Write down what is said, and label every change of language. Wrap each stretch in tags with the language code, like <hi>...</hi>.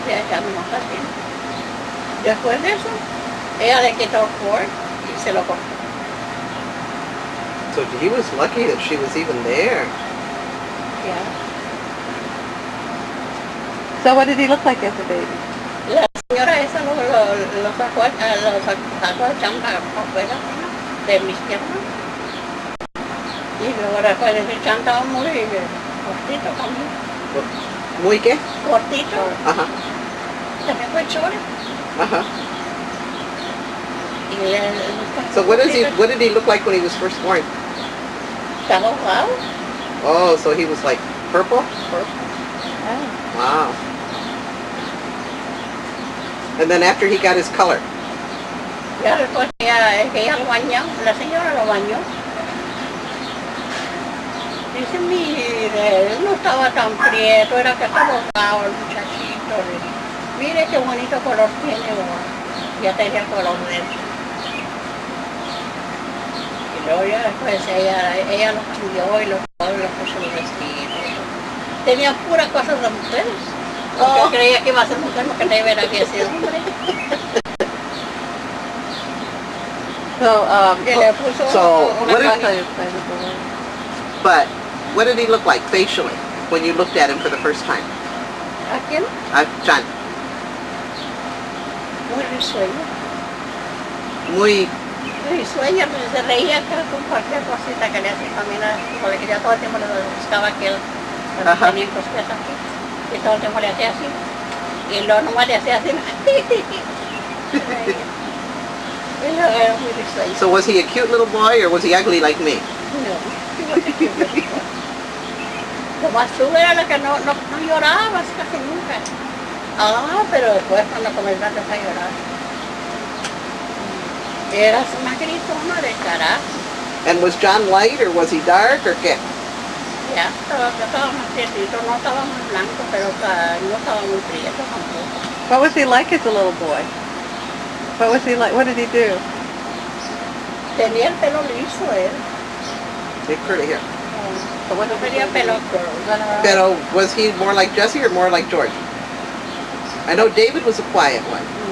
<es>Ya no más así. Después de eso, ella le quitó el cord y se lo cortó.</es> <en>So he was lucky that she was even there.</en> <es>Ya.</es> <en>So what did he look like as a baby?</en> <es>La señora esa lo sacó a Jan para afuera, ¿no? De mis piernas. Y luego después de ese Jan estaba muy cortito también. ¿Muy qué? Cortito. Ajá. También fue chore. Ajá. Y</es> <en>So what did he look like when he was first born?</en> <es>estaba ahogado.</es> <en>Oh, so he was like purple? Oh. Wow. And then after he got his color?</en> <es>Ya después ella lo bañó, la señora lo bañó. Dice, mire, él no estaba tan prieto, era que estaba ahogado el muchachito. Mire qué bonito color tiene ahora. Ya tenía el color de él. Y luego ya después ella lo cambió y lo puso los vestidos. Tenía puras cosas de mujeres. Yo creía que iba a ser mujer, porque de verdad había sido hombre.</es> <en>So,</en> <es>Y le puso</es> <en>So,</en> <es>una</es> <en>what did-</en> <es>caja.</es> <en>But what did he look like facially when you looked at him for the first time?</en> <es>¿A quién? John. Muy risueño. Muy, Risueño, pues se reía con cualquier cosita que le hacía caminar. Porque yo todo el tiempo le buscaba que él Ajá. tenía cosas aquí. Y todo el tiempo le hacía así. Y luego nomás le hacía así. Se reía. Y luego era muy risueño.</es> <en>so was he a cute little boy or was he ugly like me?</en> <es>No. Lo más chulo era la que no lloraba casi nunca. Ah, pero después cuando comenzaste a llorar. Eras una gritona de carajo.</es> <en>And was John light or was he dark or qué?</en> <es>Ya, estaba más prietito, no estaba más blanco, pero no estaba muy prieto tampoco.</es> <en>What was he like as a little boy? What was he like? What did he do?</en> <es>Tenía el pelo liso él.</es> <en>They curly hair.</en> <es>No tenía pelo corto.</es> <en>Pero was he more like Jesse or more like George? I know David was a quiet one.</en>